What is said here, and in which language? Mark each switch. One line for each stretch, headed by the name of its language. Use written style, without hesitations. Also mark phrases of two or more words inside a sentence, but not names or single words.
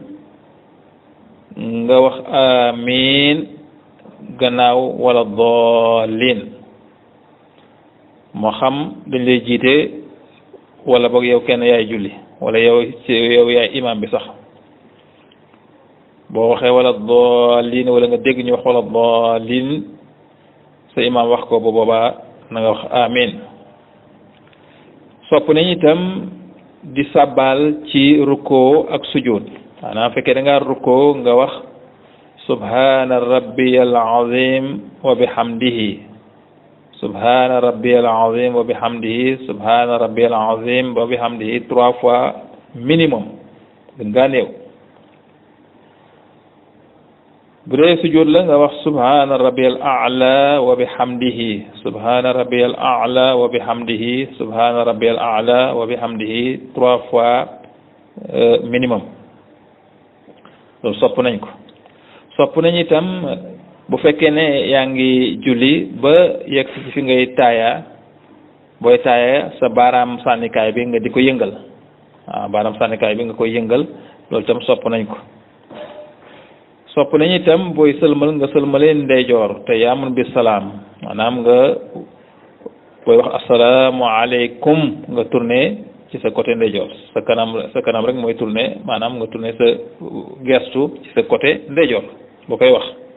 Wolof: nga wax amiin gannaaw wala daalin moo xam dañ lay jiite wala boog yow kenn yaay julli wala yow yaay imam bi sax boo waxee wala daalin wala nga dégg ñu wax wala daalin sa imam wax ko bu boobaa na nga wax amin sopp nañ itam di sàbbaal ci rukkoo ak sujud maanaam fekkee da nga rukkoo nga wax
Arabic: سبحان ربي العظيم وبحمده سبحان ربي العظيم وبحمده سبحان ربي العظيم وبحمده
Wolof: subhana rabbiyal azim wa bihamdihi
French: 3 fois minimum
Wolof: gën ngaa néew bu dee sujud la nga wax
Arabic: سبحان ربي الأعلى وبحمده سبحان ربي الأعلى وبحمده سبحان ربي الأعلى وبحمده
Wolof: subhana rabbiyal a'la wa bihamdihi
French: 3 fois minimum
Wolof: loolu sopp nañ ko sopp nañ itam bu fekkee ne yaa ngi julli ba yegg ci fi ngay taaya booy taaya sa baaraam sànnikaay bi nga di ko yëngal waaw baaraam sànnikaay bi nga koy yëngal loolu itam sopp nañ ko sopp nañ itam booy sëlmal nga sëlmalee ndeyjoor te yaamun bi salaam maanaam nga booy wax
Arabic: السلام عليكم
Wolof: nga tourné ci sa côté ndeyjoor sa kanam rek mooy tourné maanaam nga tourné sa gestu ci sa côté ndeyjoor boo koy wax